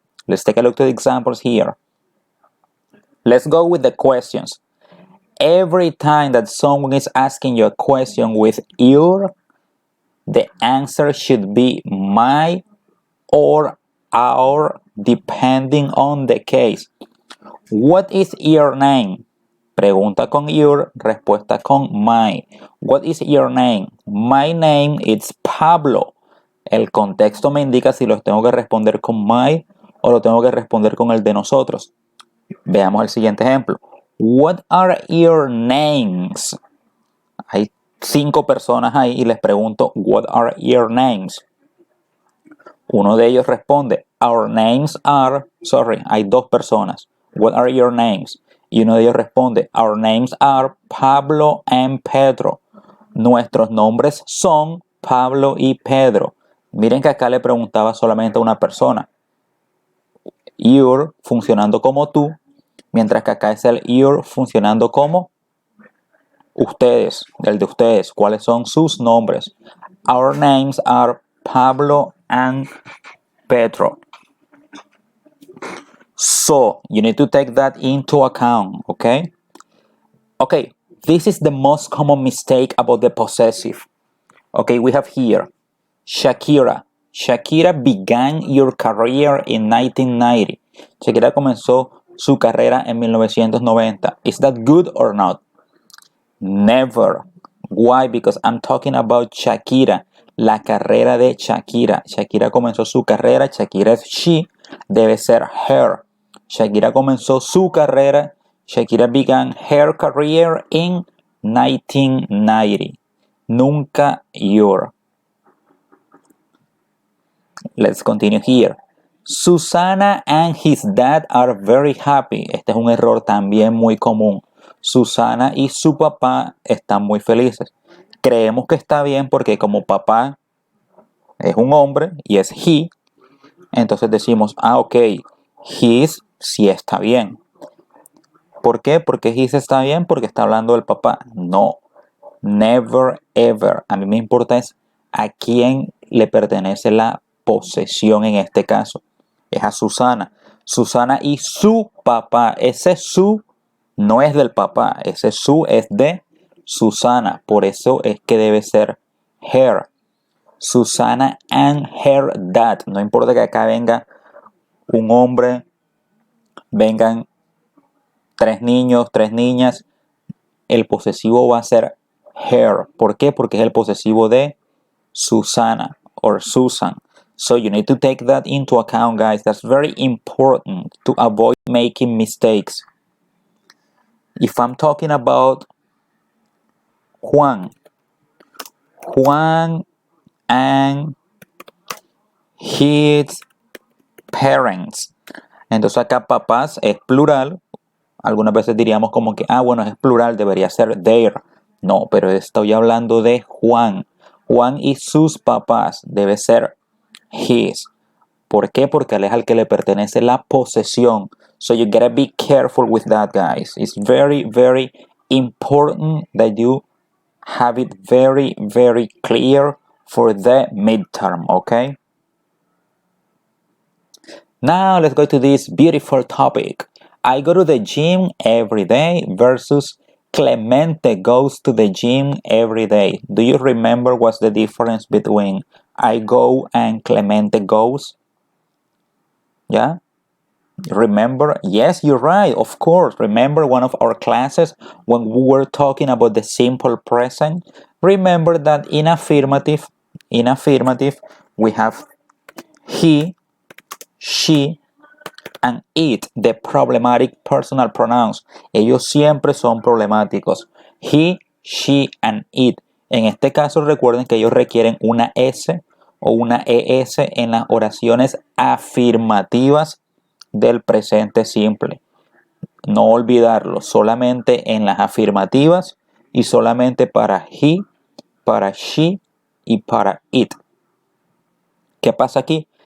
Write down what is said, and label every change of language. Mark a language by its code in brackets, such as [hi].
[en] Let's take a look to the examples here. Let's go with the questions. Every time that someone is asking you a question with your, the answer should be my or our, depending on the case. What is your name? [es] Pregunta con your, respuesta con my. [en] What is your name? My name is Pablo. [es] El contexto me indica si los tengo que responder con my o lo tengo que responder con el de nosotros. Veamos el siguiente ejemplo. [en] What are your names? [es] Hay 5 personas ahí y les pregunto, [en] what are your names? [es] Uno de ellos responde, [en] our names are, [es] hay 2 personas. [en] What are your names? [es] Y uno de ellos responde, [en] our names are Pablo and Pedro. [es] Nuestros nombres son Pablo y Pedro. Miren que acá le preguntaba solamente a una persona. Your funcionando como tú, mientras que acá es el your funcionando como ustedes, el de ustedes. ¿Cuáles son sus nombres? [en] Our names are Pablo and Pedro. So, you need to take that into account, okay? Okay, this is the most common mistake about the possessive. Okay, we have here Shakira. Shakira began your career in 1990. [es] Shakira comenzó su carrera en 1990. [en] Is that good or not? Never. Why? Because I'm talking about Shakira. [es] La carrera de Shakira. Shakira comenzó su carrera. Shakira es she. Debe ser her. Shakira comenzó su carrera. [en] Shakira began her career in 1990. [es] Nunca your. [en] Let's continue here. Susana and his dad are very happy. [es] Este es un error también muy común. Susana y su papá están muy felices. Creemos que está bien porque como papá es un hombre y es he, entonces decimos, ok, his sí está bien. ¿Por qué? Porque his está bien porque está hablando del papá. No, [en] never ever. [es] A mí me importa es a quién le pertenece la posesión en este caso. Es a Susana. Susana y su papá. Ese su no es del papá. Ese su es de Susana. Por eso es que debe ser her. [en] Susana and her dad. [es] No importa que acá venga un hombre, vengan 3 niños, 3 niñas. El posesivo va a ser her. ¿Por qué? Porque es el posesivo de Susana or Susan. [en] So you need to take that into account, guys. That's very important to avoid making mistakes. If I'm talking about Juan and his parents. [es] Entonces acá papás es plural. Algunas veces diríamos como que, bueno, es plural, debería ser their. No, pero estoy hablando de Juan. Juan y sus papás debe ser his. ¿Por qué? Porque él es al que le pertenece la posesión. [en] So you gotta be careful with that, guys. It's very, very important that you have it very, very clear for the midterm, okay? Now let's go to this beautiful topic. I go to the gym every day versus Clemente goes to the gym every day. Do you remember what's the difference between I go and Clemente goes? Yeah? Remember? Yes, you're right. Of course. Remember one of our classes when we were talking about the simple present? Remember that in affirmative, we have he, she, and it, the problematic personal pronouns. [es] Ellos siempre son problemáticos. He, she, and it. En este caso recuerden que ellos requieren una S o una ES en las oraciones afirmativas del presente simple. No olvidarlo, solamente en las afirmativas y solamente para he, para she y para it. ¿Qué pasa aquí?